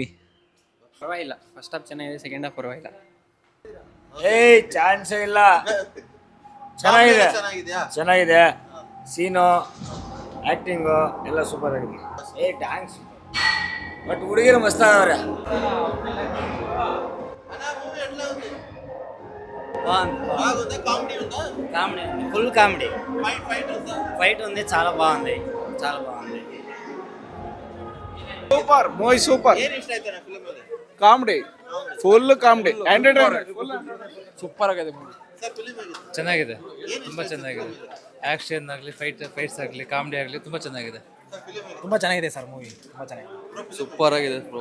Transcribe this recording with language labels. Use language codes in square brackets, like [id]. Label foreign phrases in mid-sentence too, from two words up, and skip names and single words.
[kn] ಪರವಾಗಿಲ್ಲ, [en] first half [kn] ಚೆನ್ನಾಗಿದೆ, [en] second half [kn] ಪರವಾಗಿಲ್ಲ. ಚಾನ್ಸೇ ಇಲ್ಲ. ಚೆನ್ನಾಗಿದೆಯಾ? ಚೆನ್ನಾಗಿದೆ, ಸೀನು, ಆಕ್ಟಿಂಗು ಎಲ್ಲ ಸೂಪರ್ ಆಗಿದೆ. [en] dance but [kn] ಹುಡುಗಿರು ಮಸ್ತ್ ಆಗವ್ರೆ. [en] comedy full comedy, [te] ఫైట్ ఉంది, చాలా బాగుంది. [en] super movie, super [kn] ಏನು ಇಷ್ಟ ಆಯ್ತು ಫಿಲ್ಮ್ ಅಲ್ಲಿ? [en] comedy, full comedy, entertainment [kn] ಸೂಪರ್ ಆಗಿದೆ ಮೂವಿ. ಸರ್ ಫಿಲ್ಮ್ ಹೇಗಿದೆ? ಚೆನ್ನಾಗಿದೆ, ತುಂಬ ಚೆನ್ನಾಗಿದೆ. ಆ್ಯಕ್ಷನ್ ಆಗಲಿ, ಫೈಟ್ಸ್ ಆಗಲಿ, ಕಾಮಿಡಿ ಆಗಲಿ, ತುಂಬ ಚೆನ್ನಾಗಿದೆ. ತುಂಬ ಚೆನ್ನಾಗಿದೆ [en] sir movie, [kn] ತುಂಬ ಚೆನ್ನಾಗಿದೆ. ಸೂಪರ್ ಆಗಿದೆ ಬ್ರೋ.